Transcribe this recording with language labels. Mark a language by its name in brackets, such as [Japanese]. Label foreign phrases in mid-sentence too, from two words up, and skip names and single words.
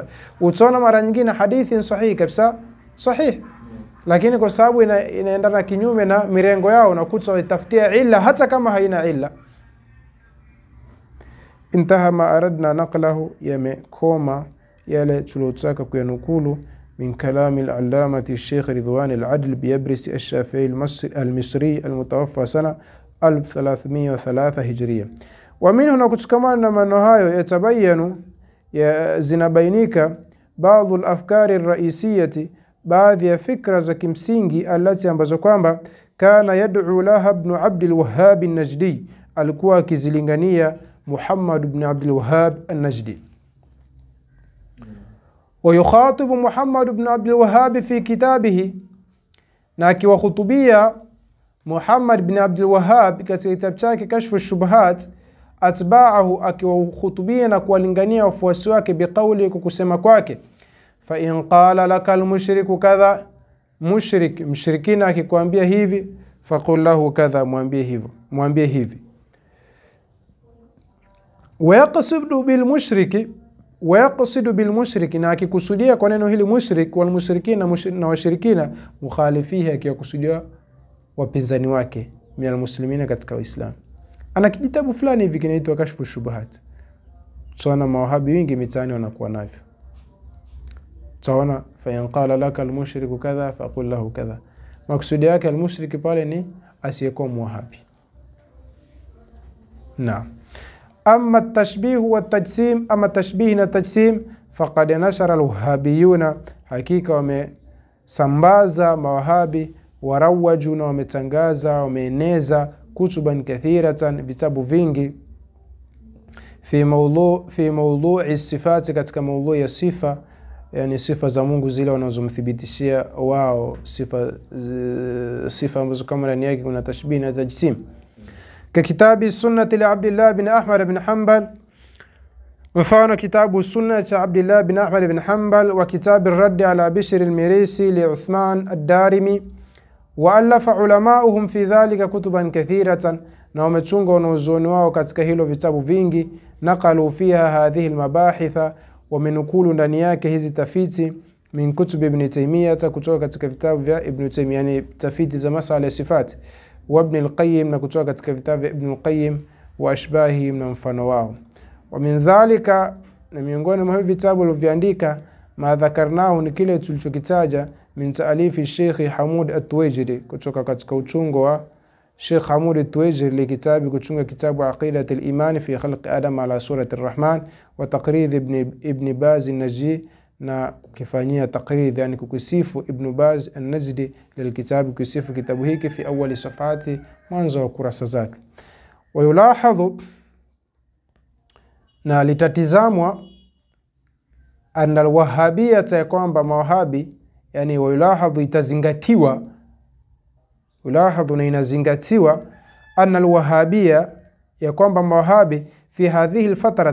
[Swahili] Utaona mara nyingine hadithi sahihi kabisa, sahihi, lakini kwa sababu inaendana kinyume na mirengo yao, unakuta watafutia illa hata kama haina illa. [Arabic] انتهى ما أردنا نقله, [Swahili] yamekoma yale tulotaka kuyanukulu [Arabic] من كلام العلامة الشيخ رضوان العدل بيبرس الشافعي المصري المتوفى سنة 1303 هجرية. ومنه, [Swahili] na kutukamana na maneno hayo, yatabayanu, zinabainika [Arabic] بعض الأفكار الرئيسية, [Swahili] baadhi ya fikra za kimsingi, alati ambazo kwamba [Arabic] كان يدعو لها ابن عبد الوهاب النجدي, [Swahili] alikuwa akizilingania Muhammad ibn Abd al-Wahhab an-Najdi. [Arabic] ويخاطب محمد بن عبد الوهاب في كتابه, [Swahili] na akiwahutubia Muhammad ibn Abd al-Wahhab katika kitabu chake Kashfu ash-Shubuhat, atba'ahu, akiwahutubia na kuwalingania wafuasi wake, biqawli, kwa kusema kwake, [Arabic] فإن قال لك المشرك كذا, [Swahili] mushrikina akikwambia hivi, [Arabic] فقل له كذا, [Swahili] mwambie hivi. [Arabic] ويقصد بالمشرك, [Swahili] na akikusudia kwa neno hili mushrik, [Arabic] والمشركين, [Swahili] na washirikina, mukhalifihi, akiwakusudia wapinzani wake, [Arabic] من المسلمين, [Swahili] katika Uislamu. Ana kijitabu fulani hivi kinaitwa Kashfu Shubuhat. Tunaona mawahabi wengi mitaani wanakuwa navyo. [Arabic] Tunaona فإن قال لك المشرك كذا فقل له كذا, [Swahili] maksudi yake [Arabic] al-mushriki [Swahili] pale ni asiyekuwa muwahabi. Naam. [Arabic] أما التشبيه والتجسيم, [Swahili] ama tashbih na tajsim, [Arabic] فقد نشر الوهابيون, [Swahili] hakika wamesambaza mawahabi, warawaju, na wametangaza, wameeneza [Arabic] كتبا كثيرة, [Swahili] vitabu vingi, [Arabic] في موضوع الصفات, [Swahili] katika mawdu'i ya sifa, yani sifa za Mungu zile wanazomthibitishia wao, sifa ambazo kama ndani yake kuna tashbih na tajsim. [Arabic] ككتاب السنة لعبد الله بن أحمد بن حنبل, [Swahili] mfano kitabu sunna cha [Arabic] Abdullah bin Ahmad bin Hanbal, وكتاب الرد على بشر المريسي لعثمان الدارمي وألف علماؤهم في ذلك كتبا كثيرة, [Swahili] na wamechunga wanazuoni wao katika hilo vitabu vingi. [Arabic] نقلوا فيها هذه المباحث, [Swahili] wamenukulu ndani yake hizi tafiti, [Arabic] من كتب ابن تيمية, [Swahili] kutoka katika vitabu vya Ibn Taymiyyah, yani tafiti za masala ya sifati, wa Ibn al-Qayyim, na kutoka katika vitabu vya Ibn al-Qayyim, [Arabic] وأشباه, [Swahili] na mfano wao. [Arabic] ومن ذلك [Swahili] na miongoni mwa vitabu alivyoandika [Arabic] ما ذكرناه [Swahili] ni kile tulichokitaja [Arabic] من تأليف الشيخ حمود التويجري, [Swahili] kutoka katika uchungo wa Sheikh Hamud At-Tuwaijiri [Arabic] لكتاب [Swahili] kuchunga kitabu Aqidat al-Iman fi khalq Adam ala surati ar-Rahman [Arabic] وتقريظ ابن باز النجدي, [Swahili] na kukifanyia taqrid yani kukusifu Ibn Baz an-Najdi lilkitabu, kusifu kitabu hiki [Arabic] في أوائل صفحات, [Swahili] mwanzo wa kurasa zake. [Arabic] ويلاحظ, [Swahili] na litatizamwa [Arabic] أن الوهابية, [Swahili] ya kwamba mawahabi, yani yulahadhu itazingatiwa, yulahadhu na inazingatiwa [Arabic] أن الوهابية, [Swahili] ya kwamba mawahabi [Arabic] في هذه الفترة,